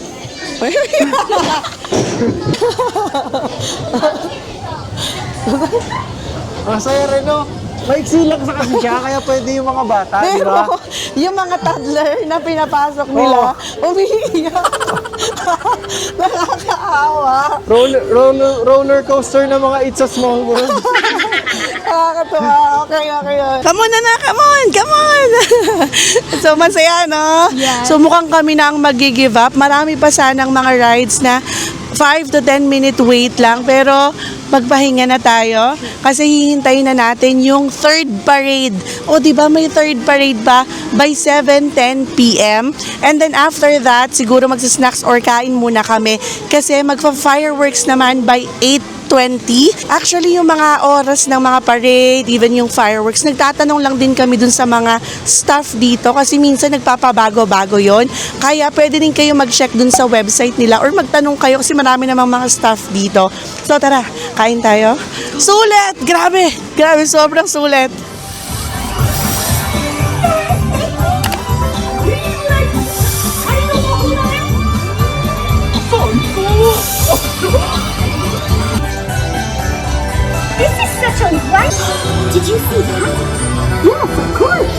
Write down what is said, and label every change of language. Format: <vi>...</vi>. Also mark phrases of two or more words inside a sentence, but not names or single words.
<tl>Masaya rin, no? Maiksi lang sa kasi siya, kaya pwede yung mga bata, di ba? Pero, yung mga toddler na pinapasok nila, umiiyak. Nakakaawa. Roller coaster na mga It's a Small World. Nakakatuwa.</tl> <en>Okay. Come on na, come on.</en> <tl>So, masaya, no?</tl> <en>Yes.</en> <tl>So, mukhang kami na ang mag-give up. Marami pa sanang mga rides na</tl> <en>5 to 10 minute wait</en> <tl>lang. Pero, magpahinga na tayo kasi hihintayin na natin yung</tl> <en>third parade.</en> <tl>O, di ba may</tl> <en>third parade</en> <tl>pa</tl> <en>by 7:10 p.m. And then after that,</en> <tl>siguro magsasnacks or kain muna kami kasi magfa-fireworks naman by 8:20. Actually, yung mga oras ng mga parade, even yung fireworks, nagtatanong lang din kami dun sa mga staff dito kasi minsan nagpapabago-bago yon. Kaya pwede din kayo mag-check dun sa website nila or magtanong kayo kasi marami namang mga staff dito. So tara, kain tayo. Sulit! Grabe, sobrang sulit.</tl> <en>This is such a rush! Did you see that? Yes, of course!</en>